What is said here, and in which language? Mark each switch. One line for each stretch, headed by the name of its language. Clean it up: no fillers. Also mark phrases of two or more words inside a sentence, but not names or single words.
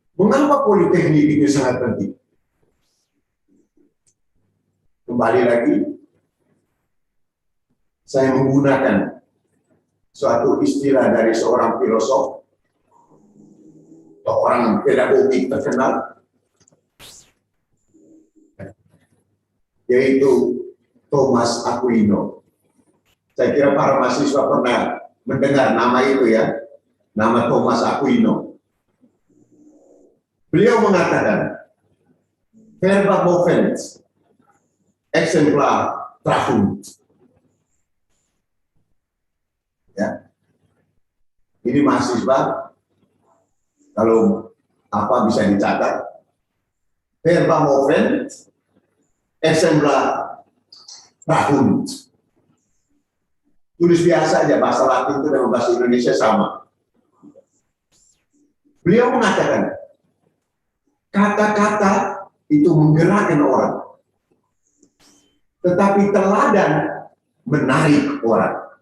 Indonesian: Mengapa politeknik itu sangat penting? Kembali lagi, saya menggunakan suatu istilah dari seorang filosof, seorang pedagogik terkenal, yaitu Thomas Aquino. Saya kira para mahasiswa pernah mendengar nama itu ya, nama Thomas Aquino. Beliau mengatakan,
Latin: verba movent, exemplar trahunt.
Indonesian: Ya. Ini mahasiswa, kalau apa bisa dicatat,
Latin: verba movent, exemplar trahunt.
Indonesian: Tulis biasa aja, bahasa Latin itu dengan bahasa Indonesia sama. Beliau mengatakan, kata-kata itu menggerakkan orang, tetapi teladan menarik orang.